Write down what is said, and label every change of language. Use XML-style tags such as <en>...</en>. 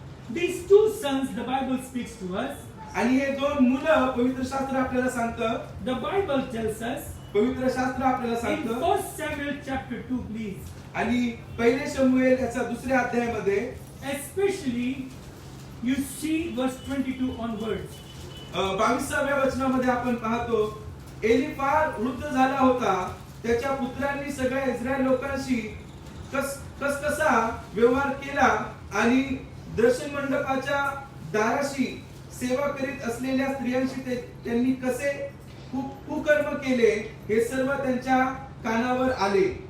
<en>These two sons, the Bible speaks to us.</en> <mr>आणि हे दोन मुलं पवित्र शास्त्र आपल्याला सांगतं,</mr> <en>The Bible tells us</en> <mr>पवित्र शास्त्र आपल्याला</mr> <en>in</en> <mr>सांगतं.</mr> <en>1 Samuel chapter 2, please.</en> <mr>आणि पहिले शमूएल याच्या दुसऱ्या अध्यायामध्ये</mr> <en>Especially, you see verse 22 onwards.</en> <mr>22व्या वचनामध्ये आपण पाहतो, एली फार वृद्ध झाला होता, त्याच्या पुत्रांनी सगळ्या इस्रायल लोकांशी कसा व्यवहार केला आणि दर्शन मंडपाच्या दाराशी सेवा करीत असलेल्या स्त्रियांशी त्यांनी कसे कुकर्म केले हे सर्व त्यांच्या कानावर आले.</mr>